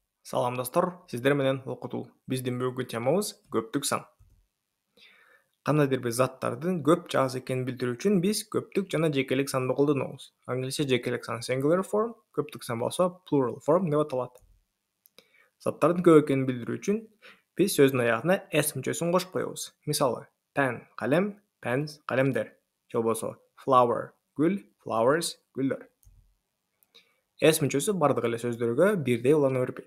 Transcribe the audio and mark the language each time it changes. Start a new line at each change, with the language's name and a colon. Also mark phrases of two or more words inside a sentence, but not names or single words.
Kyrgyz: Салам достор, сиздер менен окутуу. Биздин бүгүнкү темабыз көптүк сан. Кандайдыр бир заттардын көп же аз экенин билдирүү үчүн биз көптүк жана жекелик санды колдонобуз. Англисче жекелик сан
English: singular form,
Kyrgyz: көптүк сан болсо
English: plural form
Kyrgyz: деп аталат. Заттардын көп экенин билдирүү үчүн биз сөздүн аягына s мүчөсүн кошуп коебуз. Мисалы, pen калем, pens калемдер. Же болбосо flower гүл, flowers гүлдөр. S мүчөсү бардык эле сөздөргө бирдей улана бербейт.